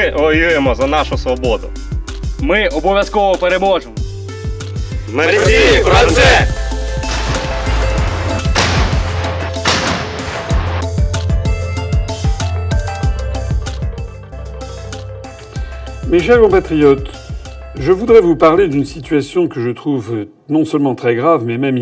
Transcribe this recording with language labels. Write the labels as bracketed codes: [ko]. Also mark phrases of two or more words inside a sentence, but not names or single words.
[uk] воюємо за нашу свободу. Ми обов'язково переможемо. Мерсі, Франце! [fr] Mes chers compatriotes, je voudrais vous parler d'une situation que je trouve non seulement très grave, mais même